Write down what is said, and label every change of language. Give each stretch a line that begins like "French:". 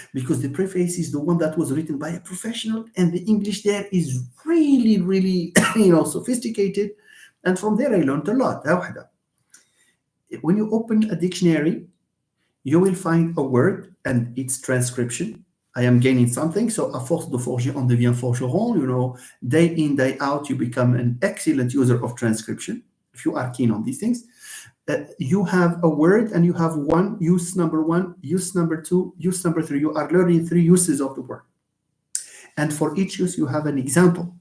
English: Because the preface is the one that was written by a professional, and the English there is really, really, sophisticated. And from there I learned a lot. When you open a dictionary, you will find a word and its transcription. I am gaining something.
French: So, à force de forger, on devient forgeron.
English: Day in, day out, you become an excellent user of transcription. If you are keen on these things, you have a word and you have use number one, use number two, use number three. You are learning 3 uses of the word. And for each use, you have an example.